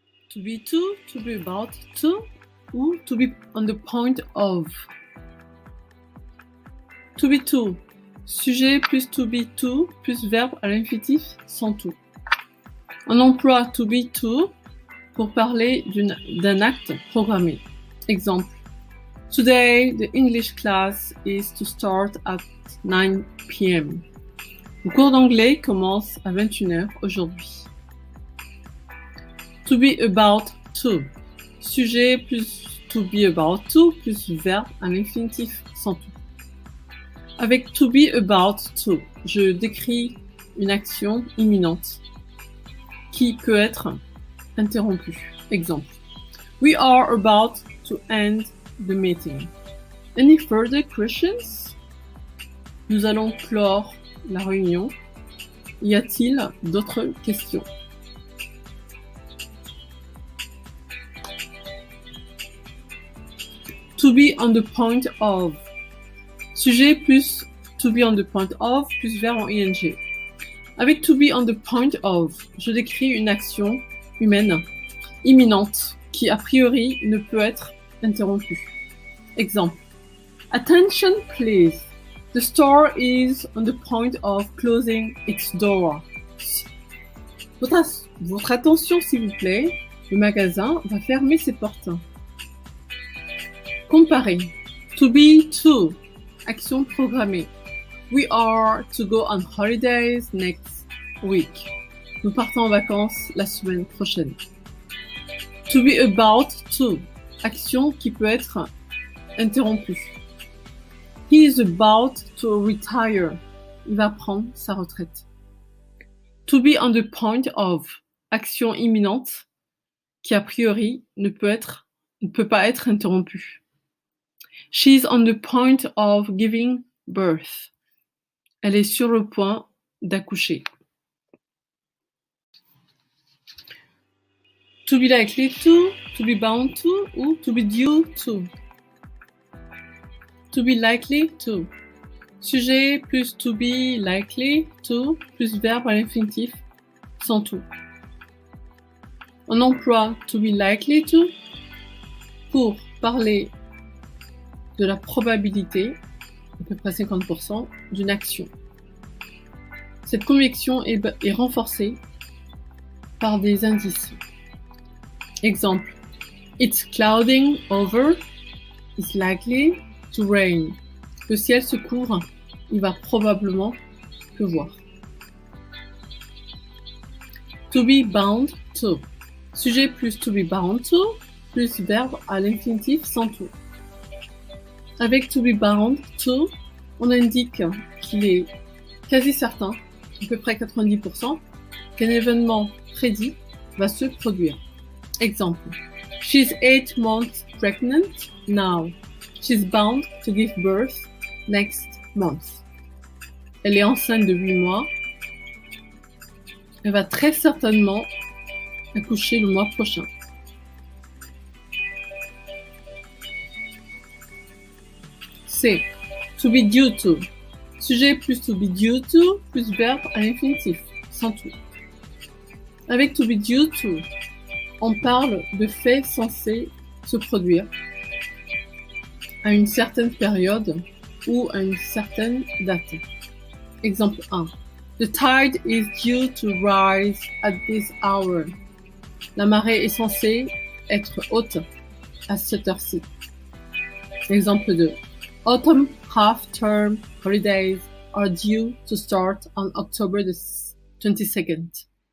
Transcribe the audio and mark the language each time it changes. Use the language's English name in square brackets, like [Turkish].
[English] To be to be about to, ou to be on the point of. [French] To be to. Sujet plus to be to plus verbe à l'infinitif sans tout. On emploie to be to pour parler d'un acte programmé. Exemple. [English] Today, the English class is to start at 9 p.m. [French] Le cours d'anglais commence à 21h aujourd'hui. To be about to. Sujet plus to be about to plus verbe à l'infinitif sans tout. Avec to be about to, je décris une action imminente qui peut être interrompue. Exemple. [English] We are about to end the meeting. Any further questions? [French] Nous allons clore la réunion. Y a-t-il d'autres questions? [English] To be on the point of. Sujet plus [French] to be on the point of plus verbe en ing. Avec to be on the point of, je décris une action humaine imminente qui a priori ne peut être interrompue. [English] Exemple. Attention please. The store is on the point of closing its door. [French] Votre attention s'il vous plaît, le magasin va fermer ses portes. Comparer. To be to. Action programmée. [English] We are to go on holidays next week. [French] Nous partons en vacances la semaine prochaine. To be about to. Action qui peut être interrompue. [English] He is about to retire. [French] Il va prendre sa retraite. To be on the point of. Action imminente qui a priori ne peut pas être interrompue. [English] She is on the point of giving birth. [French] Elle est sur le point d'accoucher. [English] To be likely to be bound to ou to be due to. To be likely to. [French] Sujet plus to be likely to plus verbe à l'infinitif sans tout. On emploie to be likely to pour parler de la probabilité, à peu près 50%, d'une action. Cette conviction est renforcée par des indices. [English] Exemple. It's clouding over. It's likely to rain. [French] Le ciel se couvre. Il va probablement pleuvoir. To be bound to. Sujet plus to be bound to, plus verbe à l'infinitif sans tout. Avec to be bound to, on indique qu'il est quasi certain, à peu près 90%, qu'un événement prédit va se produire. Exemple. [English] She's 8 months pregnant now. She's bound to give birth next month. [French] Elle est enceinte de 8 mois. Elle va très certainement accoucher le mois prochain. C. To be due to. Sujet plus to be due to, plus verbe à l'infinitif, sans tout. Avec to be due to, on parle de faits censés se produire à une certaine période ou à une certaine date. Exemple 1. [English] The tide is due to rise at this hour. [French] La marée est censée être haute à cette heure-ci. Exemple 2. [English] Autumn half-term holidays are due to start on October the 22nd.